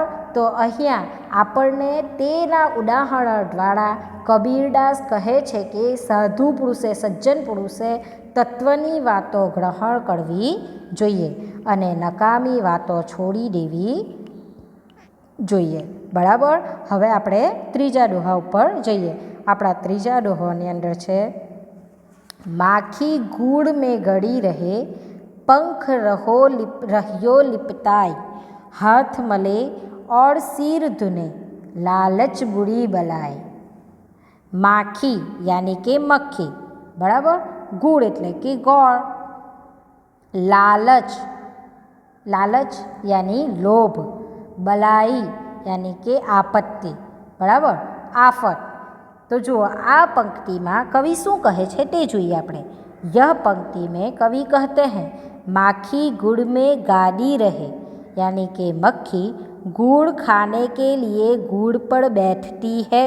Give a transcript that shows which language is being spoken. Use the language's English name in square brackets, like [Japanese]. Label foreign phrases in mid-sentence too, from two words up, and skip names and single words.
[Gujarati] તો અહીંયા આપણને તેના ઉદાહરણ દ્વારા કબીરદાસ કહે છે કે સાધુ પુરુષે, સજ્જન પુરુષે તત્વની વાતો ગ્રહણ કરવી જોઈએ અને નકામી વાતો છોડી દેવી જોઈએ, બરાબર. હવે આપણે ત્રીજા દોહા ઉપર જઈએ. આપણા ત્રીજા દોહાની અંદર છે, [Hindi] माखी गुड़ में गली रहे, पंख रह्यो लिपताई, हाथ मले और सिर धुने, लालच बुरी बलाय. माखी यानी के मक्खी, बराबर. [Gujarati] गुड़ એટલે કે ગોળ. [Hindi] लालच यानी लोभ. बलाई यानी के आपत्ति, बराबर, आफत. [Gujarati] તો જો આ પંક્તિ મેં કવિ શું કહે છે તે જોઈએ આપણે. [Hindi] यह पंक्ति में कवि कहते हैं माखी गुड़ में गाड़ी रहे, यानी कि मक्खी गुड़ खाने के लिए गुड़ पर बैठती है.